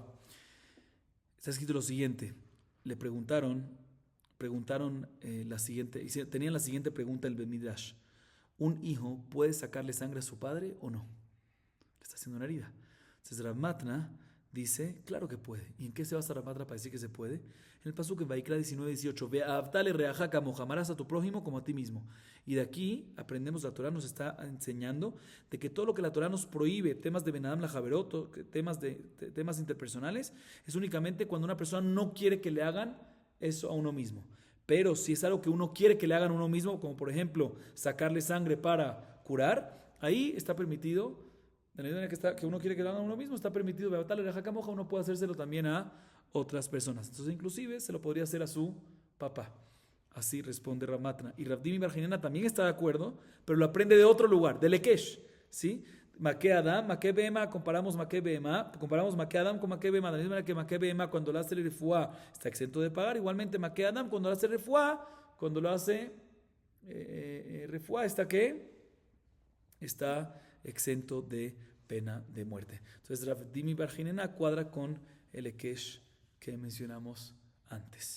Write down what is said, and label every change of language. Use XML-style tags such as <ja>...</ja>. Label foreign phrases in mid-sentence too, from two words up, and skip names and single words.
<es>Está escrito lo siguiente. Le preguntaron la siguiente, tenían la siguiente pregunta el</es> <he>Ben Midrash.</he> <es>¿Un hijo puede sacarle sangre a su padre o no? Le está haciendo una herida. Entonces Rav Matna dice, claro que puede. ¿Y en qué se basa Rav Matna para decir que se puede? En el pasuk en Vaikra 19:18,</es> <he>ve a Abtale reaja</he> <es>como amarás a tu prójimo como a ti mismo. Y de aquí aprendemos, la Torah nos está enseñando de que todo lo que la Torah nos prohíbe, temas de</es> <he>Benadam la Javerot,</he> <es>temas interpersonales, es únicamente cuando una persona no quiere que le hagan eso a uno mismo. Pero si es algo que uno quiere que le hagan a uno mismo, como por ejemplo sacarle sangre para curar, ahí está permitido, en la medida que uno quiere que le hagan a uno mismo, está permitido, uno puede hacérselo también a otras personas. Entonces inclusive se lo podría hacer a su papá. Así responde Rav Matna. Y Rav Dimi Bar Ginena también está de acuerdo, pero lo aprende de otro lugar, de Lekesh, ¿sí?</es> <he>Maque Adam, Maque Bema,</he> <es>comparamos</es> <he>Maque Adam</he> <es>con</es> <he>Maque Bema,</he> <es>de la misma manera que</es> <he>Maque Bema</he> <es>cuando lo hace el refuá está exento de pagar, igualmente</es> <he>Maque Adam</he> <es>cuando lo hace refuá, cuando lo hace refuá está exento de pena de muerte. Entonces Rav Dimi Bar Ginena cuadra con el Ekesh que mencionamos antes.</es>